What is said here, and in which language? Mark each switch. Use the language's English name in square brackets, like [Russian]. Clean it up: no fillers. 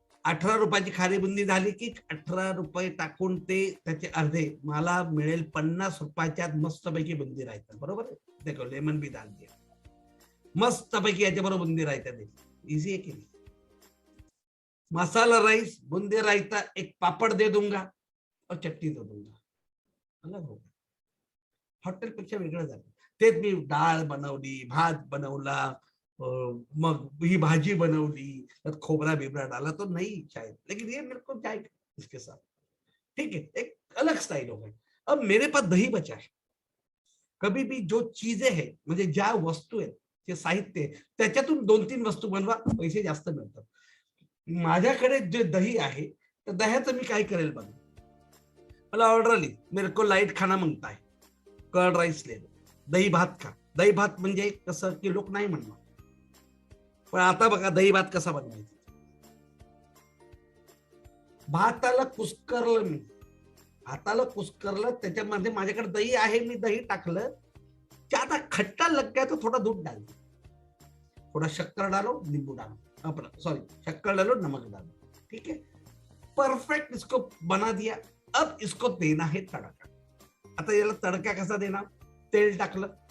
[Marathi] 18 रुपयाची खारी बुंदी झाली की 18 रुपये टाकून ते त्याचे अर्धे मला मिळेल 50 रुपयाच्यात मस्तपैकी बुंदी राहतात. बरोबर आहे. [Hindi] देखो लेमन भी डाल दिया, [Marathi] मस्तपैकी याच्या बरोबर बुंदी राहतात. इजी आहे की नाही. [Hindi] मसाला राईस, बुंदी रायता, एक पापड दे दूंगा और चटनी दे दूंगा. [Marathi] अलग होगा, हॉटेल पेक्षा वेगळं झालं. तेच मी डाळ बनवली, भात बनवला, मग ही भाजी बनवली, त्यात [Hindi] खोबरा बिबरा डाला तो नहीं शायद, लेकिन ये मेरे को जाएगा इसके साथ, ठीक है. एक अलग स्टाइल हो गई. अब मेरे पास दही बचा है. कभी भी जो चीजें है, [Marathi] म्हणजे ज्या वस्तू आहेत, जे साहित्य आहे, त्याच्यातून 2-3 वस्तू बनवा, पैसे जास्त मिळतात. माझ्याकडे जे दही आहे, तर दह्याचं मी काय करेल बघा. मला ऑर्डर आली, [Hindi] मेरे को लाइट खाना मांगता है, कर्ड राईस ले लो, [Marathi] दही भात खा. दही भात म्हणजे कसं की लोक नाही म्हणणार, पण आता बघा दही भात कसा बनवायचा. भाताला कुस्करलं मी, भाताला कुस्करलं, त्याच्यामध्ये माझ्याकडे दही आहे, मी दही टाकलं. [Hindi] ज्यादा खट्टा लग गया तो थोड़ा दूध डाल दो, थोड़ा शक्कर डालो, नींबू डालो, अपना सॉरी शक्कर डालो, नमक डालो, ठीक है. परफेक्ट इसको बना दिया. अब इसको देना है तड़का. [Marathi] आता याला तड़का कसा देणार, तेल टाकलं,